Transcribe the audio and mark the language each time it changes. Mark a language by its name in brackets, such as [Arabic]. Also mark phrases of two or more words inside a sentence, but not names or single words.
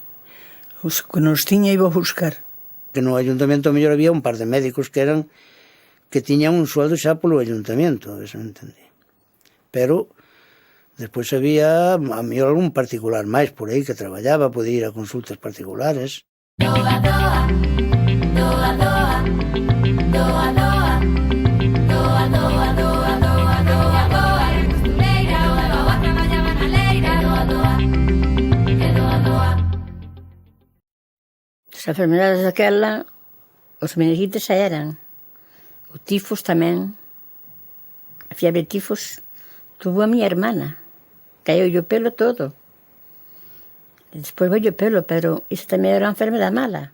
[Galician] Os que nos tiña iba a buscar. Que no ayuntamento mellor había un par de médicos que tiñan un sueldo xa polo ayuntamento, eso me entendí. Pero despois había a mellor algún particular máis por aí que traballaba, podía ir a consultas particulares. Doa, doa, doa, doa, doa, doa, doa, doa, doa, doa, doa, doa, era costureira, doa, traballaba na leira, doa, doa, e doa, doa. As enfermedades daquela, os meningitis xa eran. O tifos tamén. A fiebre tifos tuvo a miña hermana. Caiu o pelo todo. E despois veio o pelo, pero iso tamén era unha enfermedade mala.